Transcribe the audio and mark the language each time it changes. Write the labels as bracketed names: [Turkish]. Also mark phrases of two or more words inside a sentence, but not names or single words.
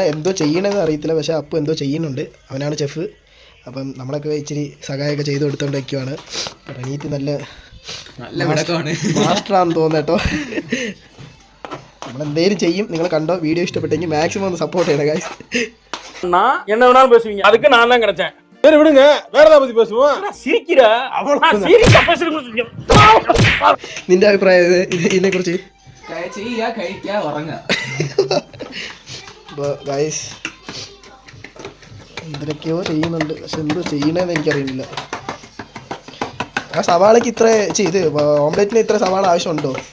[Malayalam] എന്തോ ചെയ്യണമെന്ന് അറിയത്തില്ല, പക്ഷേ അപ്പു എന്തോ ചെയ്യുന്നുണ്ട്. അവനാണ് ചെഫ്. അപ്പം നമ്മളൊക്കെ ഇച്ചിരി സഹായമൊക്കെ ചെയ്ത് കൊടുത്തോണ്ട് വയ്ക്കുവാണ്. പ്രണീറ്റ് നല്ല മാസ്റ്ററാണെന്ന് തോന്നുന്നു കേട്ടോ. നമ്മളെന്തേലും ചെയ്യും. നിങ്ങൾ കണ്ടോ, വീഡിയോ ഇഷ്ടപ്പെട്ടെങ്കിൽ മാക്സിമം ഒന്ന് സപ്പോർട്ട് ചെയ്യണം ഗൈസ്. [Tamil] என்ன வேணாலும் பேசுவீங்க, அதுக்கு நான் தான் கிடைச்சேன். சரி விடுங்க, வேற ஏதாவது பத்தி பேசுவோம். சிரிக்கிற [Malayalam] നിന്റെ അഭിപ്രായം ഇതിനെ കുറിച്ച്? ഗൈസ് എന്തൊക്കെയോ ചെയ്യുന്നുണ്ട്, പക്ഷെ എന്തോ ചെയ്യണമെന്ന് എനിക്കറിയില്ല. ആ സവാളക്ക് ഇത്ര ഇത് ഓംലെറ്റിന് ഇത്ര സവാള ആവശ്യമുണ്ടോ?